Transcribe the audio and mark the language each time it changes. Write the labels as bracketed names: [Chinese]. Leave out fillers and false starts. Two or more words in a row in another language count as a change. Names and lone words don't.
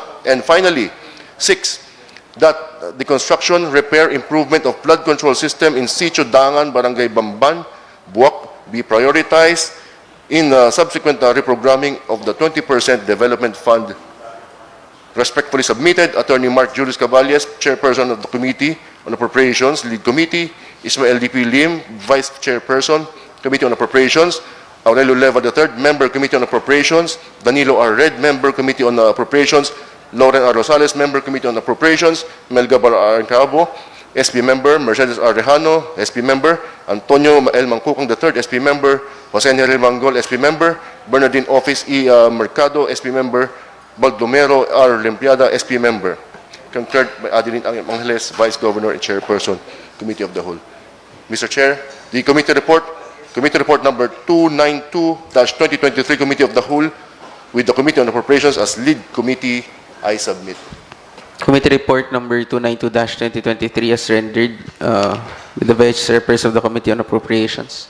[English] And finally, 6, that the construction, repair, improvement of flood control system in Sitio Dangan, Barangay Bamban, Buwak, be prioritized in subsequent reprogramming of the 20% development fund. Respectfully submitted, Attorney Mark Julius Caballes, Chairperson of the Committee on Appropriations, Lead Committee, Ismael D.P. Lim, Vice Chairperson, Committee on Appropriations, Aurelio Leva III, Member, Committee on Appropriations, Danilo R. Red, Member, Committee on Appropriations, Lauren R. Rosales, Member, Committee on Appropriations, Melga Bar R. Cabo, SP Member, Mercedes R. Rejano, SP Member, Antonio L. Mangkukong III, SP Member, Jose Henry Mangol, SP Member, Bernardine Office E. Mercado, SP Member, Baldomero R. Limpiada, SP Member. Concurred by Adeline Angeles, Vice Governor and Chairperson, Committee of the Whole. Mr. Chair, the committee report number 292-2023, Committee of the Whole, with the Committee on Appropriations as lead committee, I submit. Committee report number 292-2023 as rendered with the Vice Chairperson of the Committee on Appropriations.